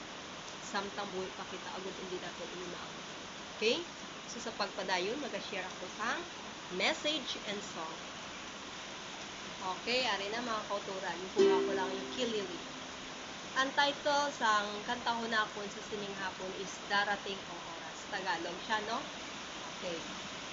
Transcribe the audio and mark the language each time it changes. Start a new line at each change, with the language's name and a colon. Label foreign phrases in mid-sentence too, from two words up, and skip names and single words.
Hiligaynon: Samtang buhay pa kita
Filipino: agad hindi natin inunaon.
Hiligaynon: Okay? So sa pagpadayon, mag-share ako sa
English: message and song.
Hiligaynon: Okay, ari na mga kauturan. Kuha ko lang yung Kilili. Ang title sang kantahon nakon sa sining hapon is Darating ang Oras.
Filipino: Tagalog siya, no? Okay.